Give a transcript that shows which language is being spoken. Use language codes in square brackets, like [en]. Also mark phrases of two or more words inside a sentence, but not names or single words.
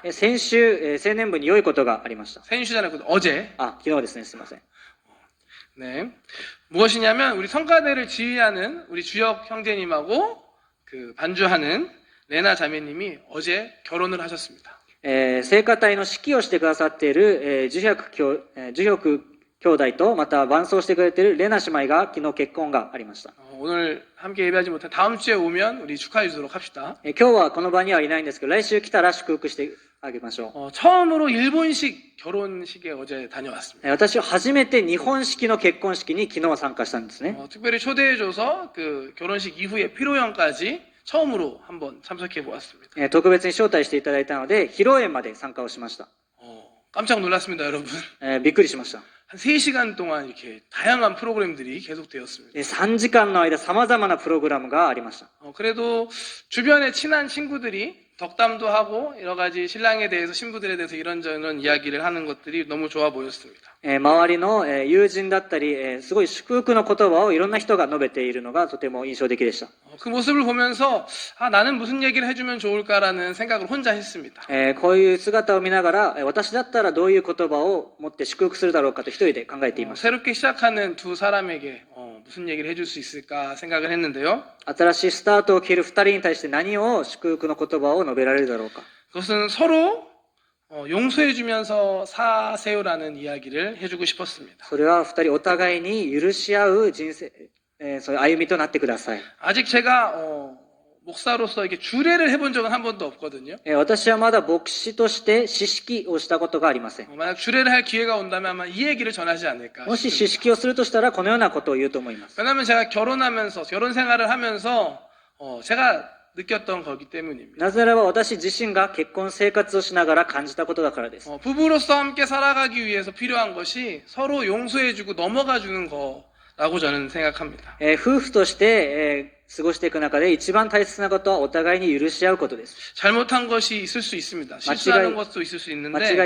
[ja] 先週、青年部に良いことがありました。先週じゃなく 어제. 昨日ですね、すみません。 [ko] 네. 무엇이냐면 우리 성가대를 지휘하는 우리 주역 형제님하고 그 반주하는 레나 자매님이 어제 결혼을 하셨습니다. [ja] 聖歌隊の指揮をしてくださっている、樹百兄弟とまた伴奏してくれているレナ姉妹が昨日結婚がありました。 [ko] 오늘 함께 예배하지 못한 다음 주에 오면 우리 축하해 주도록 합시다. [ja] 今日はこの場にはいないんですけど、来週来たら祝福してあげましょう。 [ko] 처음으로 일본식 결혼식에 어제 다녀왔습니다. [ja] 私は初めて日本式の結婚式に昨日参加したんですね。 [ko] 특별히 초대해줘서 그 결혼식 이후에 피로연까지 처음으로 한번 참석해 보았습니다. [ja] 特別に招待していただいたので、披露宴まで参加をしました。 [ko] 깜짝 놀랐습니다, 여러분. [ja] びっくりしました。 [ko] 한 3시간 동안 이렇게 다양한 프로그램들이 계속되었습니다. [ja] 3 時間の間様々なプログラムがありました。 [ko] 그래도 주변에 친한 친구들이 덕담도 하고 여러 가지 신랑에 대해서 신부들에 대해서 이런저런 이야기를 하는 것들이 너무 좋아 보였습니다. [ja] 周りの友人だったり、すごい祝福の言葉をいろんな人が述べているのがとても印象的でした。 [ko] 그 모습을 보면서 나는 무슨 얘기를 해주면 좋을까라는 생각을 혼자 했습니다. [ja] こういう姿を見ながら、私だったらどういう言葉を持って祝福するだろうかと一人で考えていました。 [ko] 새롭게 시작하는 두 사람에게 무슨 얘기를 해줄 수 있을까 생각을 했는데요. [ja] 新しいスタートを切る二人に対して何を祝福の言葉を述べられるだろうか。 [ko] 그것은 서로 용서해주면서 사세요라는 이야기를 해주고 싶었습니다. [ja] それは二人お互いに許し合う人生、そういう歩みとなってください。 [ko] 아직 제가 목사로서 이렇게 주례를 해본 적은 한 번도 없거든요. [ja] 私はまだ牧師として詩式をしたことがありません。 [ko] 만약 주례를 할 기회가 온다면 아마 이 얘기를 전하지 않을까 [ja] もし [ko] 싶습니다. [ja] 詩式をするとしたらこのようなことを言うと思います。 [ko] 왜냐하면 제가 결혼 생활을 하면서 제가 느꼈던 거기 때문입니다. [ja] なぜならば私自身が結婚生活をしながら感じたことだからです。 [ko] 부부로서 함께 살아가기 위해서 필요한 것이 서로 용서해주고 넘어가주는 거라고 저는 생각합니다. [ja] 夫婦として、過ごしていく中で一番大切なことはお互いに許し合うことです。 [ko] 잘못한 것이 있을 수 있습니다. 실수하는 것도 있을 수 [ja] 間違い [ko] 있는데